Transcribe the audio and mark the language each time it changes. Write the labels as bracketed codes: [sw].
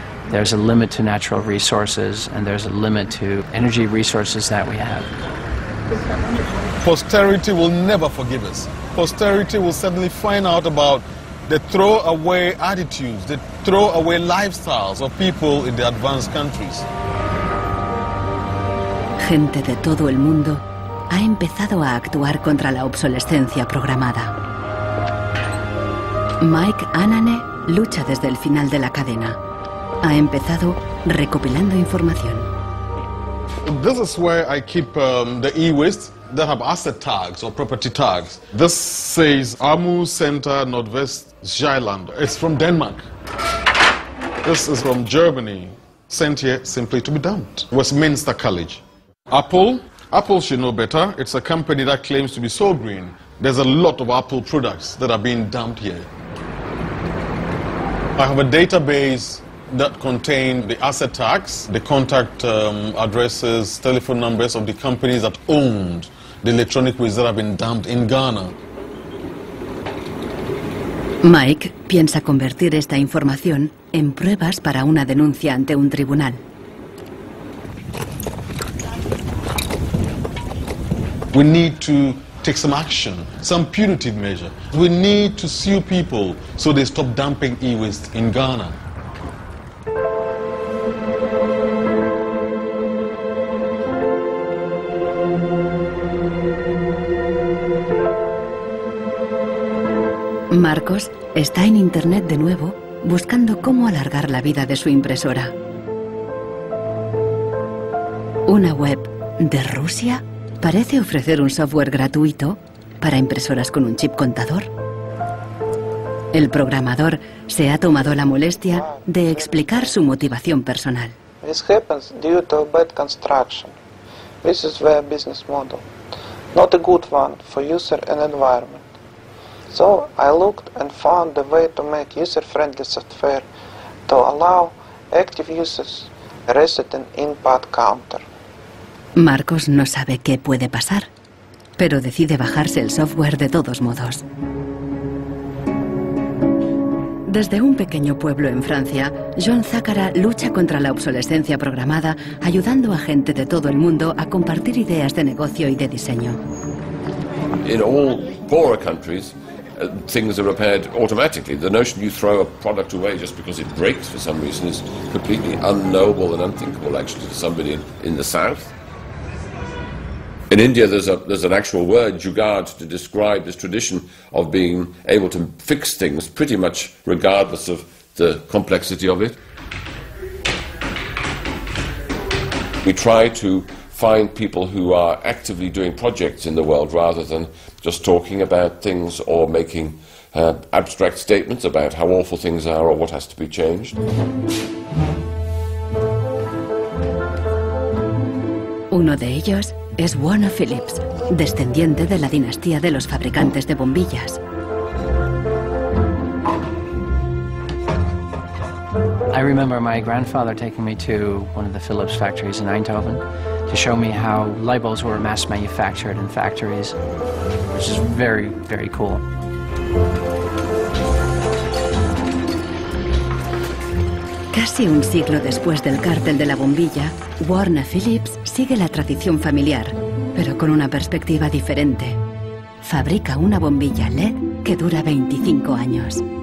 [en] There's a limit to natural resources and there's a limit to energy resources that we have. Posterity will never forgive us. Posterity will suddenly find out about the throwaway attitudes, the throwaway lifestyles of people in the advanced countries. [es] Gente de todo el mundo ha empezado a actuar contra la obsolescencia programada. Mike Anane lucha desde el final de la cadena. Ha empezado recopilando información. [en] This is where I keep the e-waste that have asset tags or property tags. This says Amu Center Nordwest Zeeland. It's from Denmark. This is from Germany, sent here simply to be dumped. Westminster College. Apple should know better. It's a company that claims to be so green. There's a lot of Apple products that are being dumped here. I have a database that contain the asset tags, the contact addresses, telephone numbers of the companies that owned the electronic waste that have been dumped in Ghana. [es] Mike piensa convertir esta información en pruebas para una denuncia ante un tribunal. [en] We need to take some action, some punitive measure. We need to sue people so they stop dumping e-waste in Ghana. [es] Marcos está en internet de nuevo buscando cómo alargar la vida de su impresora. Una web de Rusia parece ofrecer un software gratuito para impresoras con un chip contador. El programador se ha tomado la molestia de explicar su motivación personal. [en] This happens due to bad construction. This is their business model. Not a good one for user and environment. So I looked and found the way to make user-friendly software to allow active users to reset an input counter. [es] Marcos no sabe qué puede pasar, pero decide bajarse el software de todos modos. Desde un pequeño pueblo en Francia, John Zacara lucha contra la obsolescencia programada, ayudando a gente de todo el mundo a compartir ideas de negocio y de diseño. [en] In all poorer countries, things are repaired automatically. The notion you throw a product away just because it breaks for some reason is completely unknowable and unthinkable actually to somebody in the south. In India there's an actual word, jugaad, to describe this tradition of being able to fix things pretty much regardless of the complexity of it. We try to find people who are actively doing projects in the world rather than just talking about things or making abstract statements about how awful things are or what has to be changed. [es] Uno de ellos es Warner Phillips, descendiente de la dinastía de los fabricantes de bombillas. [en] I remember my grandfather taking me to one of the Philips factories in Eindhoven to show me how light bulbs were mass manufactured in factories, which is very, very cool. [es] Casi un siglo después del cártel de la bombilla, Warner Phillips sigue la tradición familiar, pero con una perspectiva diferente. Fabrica una bombilla LED que dura 25 años.